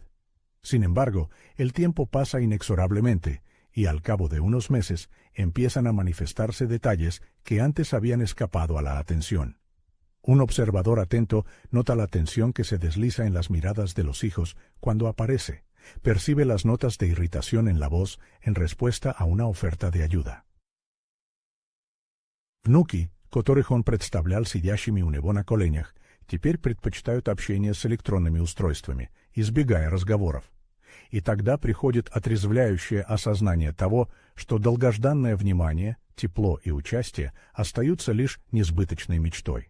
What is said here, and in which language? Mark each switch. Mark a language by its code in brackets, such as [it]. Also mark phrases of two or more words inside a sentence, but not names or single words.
[es] Sin embargo, el tiempo pasa inexorablemente, y al cabo de unos meses empiezan a manifestarse detalles que antes habían escapado a la atención. Un observador atento nota la tensión que se desliza en las miradas de los hijos cuando aparece, percibe las notas de irritación en la voz en respuesta a una oferta de ayuda. [ru] Внуки, которых он представлял сидящими у него на коленях, теперь предпочитают общение с электронными устройствами, избегая разговоров. И тогда приходит отрезвляющее осознание того, что долгожданное внимание, тепло и участие остаются лишь несбыточной мечтой.